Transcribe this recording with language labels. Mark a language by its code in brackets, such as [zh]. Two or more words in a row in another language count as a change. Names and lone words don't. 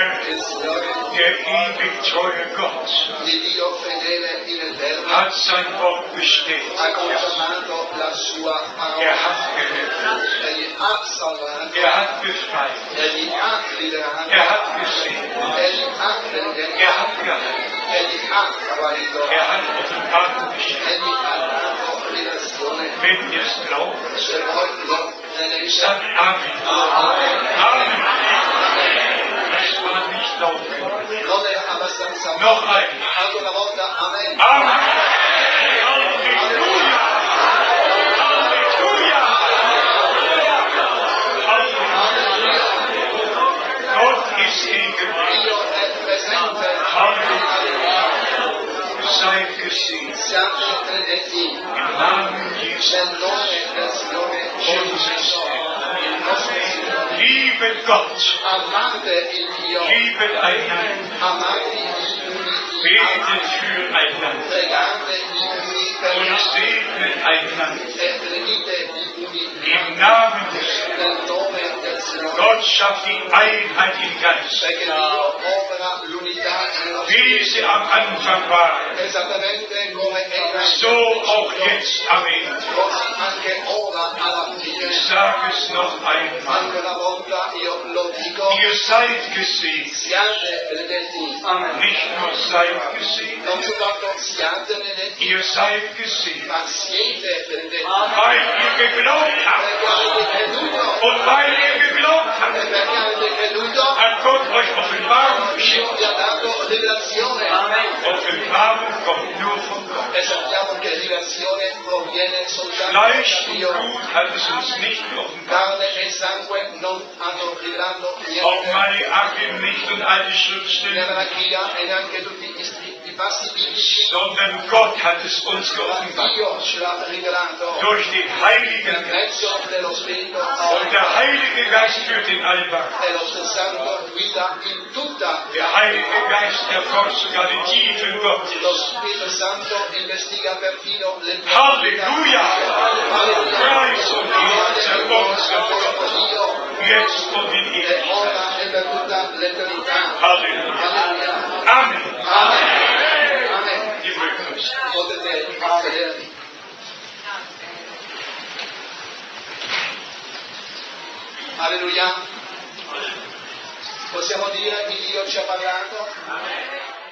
[it] il Signore, [de] der ewig treue Gott, [it] il Dio fedele in eterno, [de] hat sein Wort bestätigt. [it] ha confermato la sua [de] Er [it] parola. [de] hat gerettet. [it] Egli ha salvato, [de] Er hat befreit. [it] egli ha liberato, [de] Er hat gesegnet. [it] egli ha benedetto, [de] Er hat geheilt. [it] egli ha guarito, [de] Er hat Offenbarung geschenkt. [it] egli ha dato liberazione. [de] Wenn ihr es glaubt, [it] Se voi lo tenete, [de] sagt Amen. Amen. Das war nicht laut genug. [it] non è abbastanza. [de] Noch ein. [it] Ancora una volta, amen. [de] Amen. Halleluja. Halleluja. Halleluja. Gott ist gegenwärtig. [it] Dio è presente. [de] Halleluja. Seid gesegnet. [it] Siate benedetti [de] Im Namen Jesu. [it] nel nome del Signore Gesù Cristo, il nostro Signore. [de] Liebet Gott. [it] Amate il Dio, [de] Liebet einander. [it] amate gli uni gli [de] Betet [it] altri, [de] füreinander. [it] pregate gli uni per gli [de] Und [it] altri [de] segnet einander. [it] e benedite gli uni gli [de] Im [it] altri [de] Namen des Herrn. [it] nel nome del Signore. [de] Gott schafft die Einheit im Geist. [it] Perché Dio opera l'unità nello [de] Wie sie am Anfang war, [it] esattamente come era [de] so auch jetzt. Amen. [it] così anche ora alla fine. [de] Ich sage es noch einmal. [it] Anche una volta io lo dico, [de] Ihr seid gesegnet. [it] siate benedetti, [de] Nicht nur seid gesegnet, [it] non soltanto siate benedetti, [de] ihr seid gesegnet. [it] ma siete benedetti, [de] Weil ihr geglaubt habt. [it] perché avete creduto, [de] Und weil ihr geglaubt habt, [it] e perché avete creduto, [de] hat Gott euch Offenbarung [it] Dio [de] geschenkt. [it] vi ha dato rivelazione. [de] Offenbarung kommt nur von Gott. [it] E sappiamo che rivelazione proviene soltanto [de] Fleisch [it] da [de] und [it] Dio. [de] Blut hat es uns nicht offenbart. [it] Carne e sangue non hanno rivelato [de] Auch [it] niente. [de] Malachi nicht und alle [it] Nella [de] Schriftstellen, [it] Malachia e neanche tutti i passi biblici, [de] sondern Gott hat es uns [it] ma [de] geoffenbart. [it] Dio ce l'ha rivelato [de] Durch den Heiligen [it] per [de] Geist. [it] mezzo dello Spirito [de] Und der Heilige Geist führt in Allwahrheit. [it] e lo Spirito Santo guida in tutta. [de] Der Heilige Geist erforscht sogar die Tiefen [it] Lo [de] Gottes. [it] Spirito Santo investiga perfino le [de] Halleluja! [it] Alleluia. [de] Preis und Ehre sei uns Gott, [it] Dio [de] jetzt und in [it] e [de] Ewigkeit. [it] ora e per tutta l'eternità. [de] Halleluja! [it] Alleluia. [de] Amen. [it] Amen. Amen. [de] Ihr mögt es. [it] Potete sedervi. Alleluia. Possiamo dire che Dio ci ha parlato?